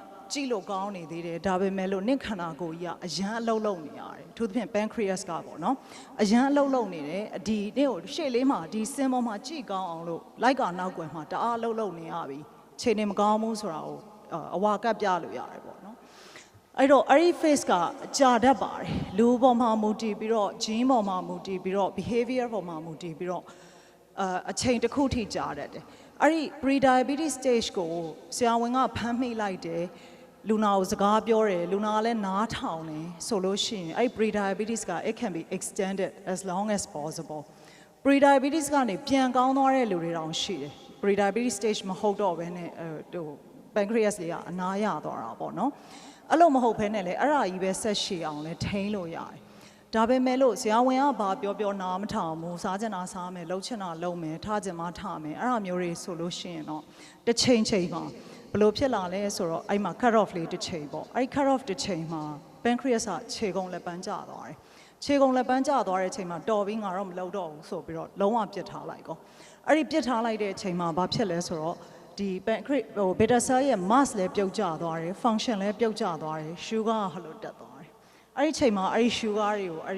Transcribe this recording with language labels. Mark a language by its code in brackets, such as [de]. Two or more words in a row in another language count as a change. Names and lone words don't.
[my] ကြည့်လို့ကောင်းနေသေးတယ်ဒါပေမဲ့လို့နင့်ခန္ဓာကိုယ်ကြီးကအရန်အလုံးလုံးနေရတယ်သူသဖြင့် pancreas ကပေါ့နော်အရန်အလုံးလုံးနေတယ်ဒီနေ့ကိုရှေ့လေးမှာဒီစင်ပေါ်မှာကြည့်ကောင်းအောင်လို့လိုက်ကနောက်ကွယ်မှာတအားအလုံးလုံးနေရပြီခြေနေမကောင်းဘူးဆိုတာကိုအဝါကပ်ပြလို့ရတယ်ပေါ့နော်အဲ့တော့အဲ့ဒီ face ကကြာတတ်ပါတယ်လူပေါ်မှာမူတည်ပြီးတော့ gene ပေါ်မှာမူတည်ပြီးတော့ behavior ပေါ်မှာမူတည်ပြီးတော့အချိန်တစ်ခုထိကြာတတ်တယ်အဲ့ဒီ [en] pre-diabetes stage [my] ကိုဆရာဝန်ကဖ မ်းမိလိုက်တယ်လူနာကိုစကားပြောတယ်လူနာကလည်းနားထောင်တယ်ဆိုလို့ရှိရင်အဲ့ pre-diabetes က [en] it can be extended as long as possible [my] pre-diabetes ကနေပြန်ကောင်းသွားတဲ့လူတွေတောင်ရှိတယ် [en] pre-diabetes stage [my] မဟုတ်တော့ဘဲနဲ့ဟို pancreas တွေကအနားရသွားတာပေါ့နော်အဲ့လိုမဟုတ်ဘဲနဲ့လေအဲ့ဒါကြီးပဲဆက်ရှည်အောင်လဲထိန်းလို့ရတယ်ဒါပေမဲ့လို့ဆရာဝန်ကဘာပြောနားမထောင်ဘူးစားချင်တာ စားမယ်လှုပ်ချင်တာလှုပ်မယ်ထားချင်မှထားမယ်အဲ့ဒါမျိုးတွေဆိုလို့ရှိရင်တော့တစ်ချိန်မှာဘယ်လိုဖြစ်လာလဲဆိုတော့အဲ့မှာ [en] cut off [my] လေးတစ်ချိန်ပေါ့အဲ့ [en] cut off [my] တစ်ချိန်မှာ pancreas ကခြေကုန်လက်ပန်းကျသွားတယ်ခြေကုန်လက်ပန်းကျသွားတဲ့အချိန်မှာတော်ပြီးငါတော့မလုပ်တော့ဘူးဆိုပြီး တော့လုံးဝပြစ်ထားလိုက်ကောအဲ့ဒီပြစ်ထားလိုက်တဲ့အချိန်မှာဘာဖြစ်လဲဆိုတော့ဒီ pancreas ဟို [en] beta cell [my] ရဲ့ mass လည်းပြုတ်ကျသွားတယ် function လည်းပြုတ်ကျသွားတယ် sugar ကဟလိုတက်သွားတယ်အဲ့ဒီချိန်မှာအဲ့ဒီ sugar တွေကိုအဲ့